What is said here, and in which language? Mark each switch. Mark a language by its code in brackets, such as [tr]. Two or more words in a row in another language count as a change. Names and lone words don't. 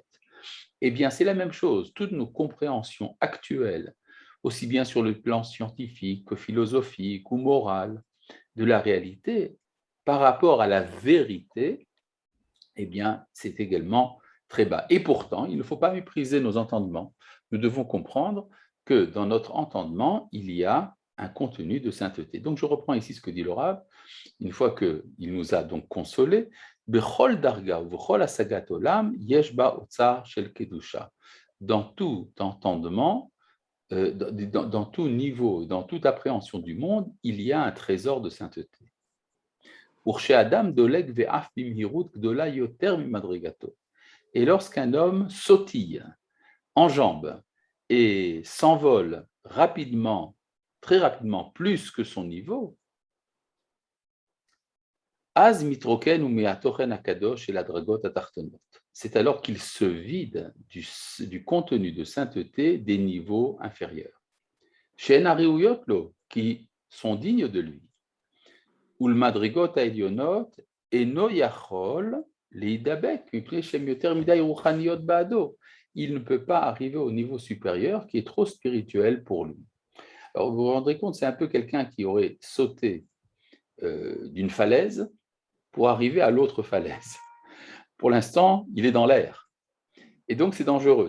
[fr] Eh bien, c'est la même chose. Toutes nos compréhensions actuelles, aussi bien sur le plan scientifique que philosophique ou moral, de la réalité, par rapport à la vérité, eh bien, c'est également très bas. Et pourtant, il ne faut pas mépriser nos entendements. Nous devons comprendre que dans notre entendement, il y a un contenu de sainteté. Donc, je reprends ici ce que dit le Rav, une fois qu'il nous a donc consolés, [he] בכל דרגה ובכל השגת עולם יש בה אוצר של קדושה. [fr] Dans tout entendement, dans tout niveau, dans toute appréhension du monde, il y a un trésor de sainteté. Et lorsqu'un homme sautille, enjambe et s'envole rapidement, très rapidement, plus que son niveau, c'est alors qu'il se vide du contenu de sainteté des niveaux inférieurs. Chez Nariuyotlo, qui sont dignes de lui. [he] ולמדרגות העליונות אינו יכול להידבק מפני שהם יותר מדי רוחניות בעדו. [fr] Il ne peut pas arriver au niveau supérieur qui est trop spirituel pour lui. Alors vous vous rendrez compte, c'est un peu quelqu'un qui aurait sauté d'une falaise pour arriver à l'autre falaise. Pour l'instant, il est dans l'air. Et donc, c'est dangereux.